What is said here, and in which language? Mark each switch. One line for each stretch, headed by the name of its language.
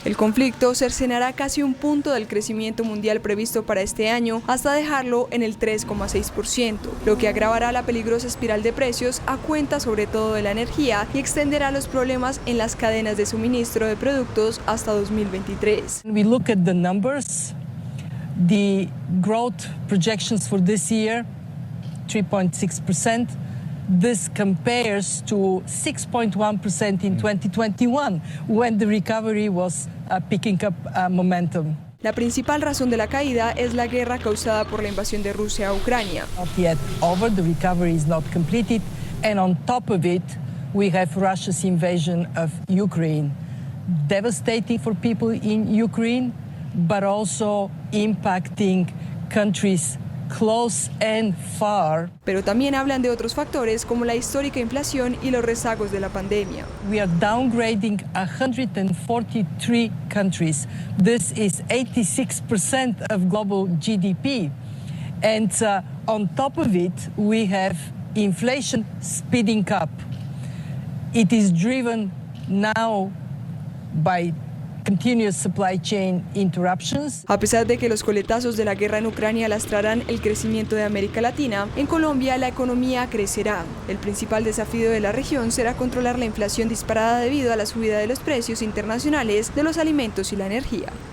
Spanish: El conflicto cercenará casi un punto del crecimiento mundial previsto para este año hasta dejarlo en el 3,6%, lo que agravará la peligrosa espiral de precios a cuenta sobre todo de la energía y extenderá los problemas en las cadenas de suministro de productos hasta 2023.
English: We look at the numbers, the growth projections for this year 3.6%. This compares to 6.1% in 2021, when the recovery was picking up momentum.
Spanish: La principal razón de la caída es la guerra causada por la invasión de Rusia a Ucrania.
English: Not yet over, the recovery is not completed, and on top of it, we have Russia's invasion of Ukraine, devastating for people in Ukraine, but also impacting countries close and far.
Spanish: Pero también hablan de otros factores como la histórica inflación y los rezagos de la pandemia.
English: We are downgrading 143 countries. This is 86% of global GDP. And on top of it, we have inflation speeding up. It is driven now by continuous supply chain interruptions.
Spanish: A pesar de que los coletazos de la guerra en Ucrania lastrarán el crecimiento de América Latina, en Colombia la economía crecerá. El principal desafío de la región será controlar la inflación disparada debido a la subida de los precios internacionales de los alimentos y la energía.